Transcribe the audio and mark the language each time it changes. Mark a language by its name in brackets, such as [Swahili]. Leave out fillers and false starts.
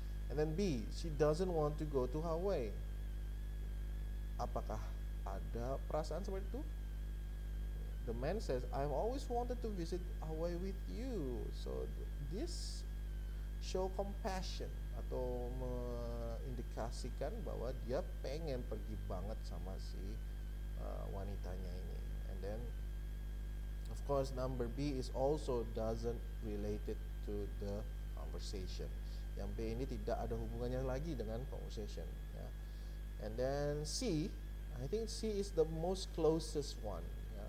[English] And then B, she doesn't want to go to Hawaii. [Indonesian] Apakah ada perasaan seperti itu? [English] The man says, I've always wanted to visit Hawaii with you. So this show compassion [Indonesian] atau mengindikasikan bahwa dia pengen pergi banget sama si wanitanya ini. [English] And then of course number B is also doesn't related to the conversation. [Indonesian] Yang B ini tidak ada hubungannya lagi dengan conversation, ya. [English] And then C, I think C is the most closest one, ya.